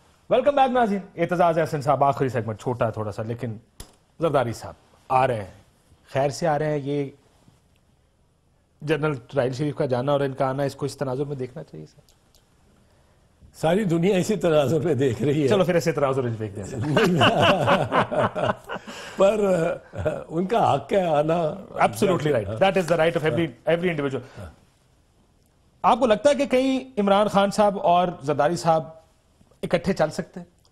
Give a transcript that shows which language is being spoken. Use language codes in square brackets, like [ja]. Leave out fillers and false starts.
[en] welcome back [ur] ناظرین. اعتزاز احسن صاحب، آخری سیگمنٹ چھوٹا ہے تھوڑا سا، لیکن زرداری صاحب آ رہے ہیں، خیر سے آ رہے ہیں. یہ جنرل راحیل شریف کا جانا اور ان کا آنا، اس کو اس تناظر میں دیکھنا چاہیے سر. ساری دنیا اسی تناظر میں دیکھ رہی ہے. چلو پھر ایسے تناظر دیکھ دیں پر ان کا حق ہے آنا. [en] Absolutely right, that is the right of every individual. [ur] آپ کو لگتا ہے کہ کہیں عمران خان صاحب اور زرداری صاحب اکٹھے چل سکتے ہیں؟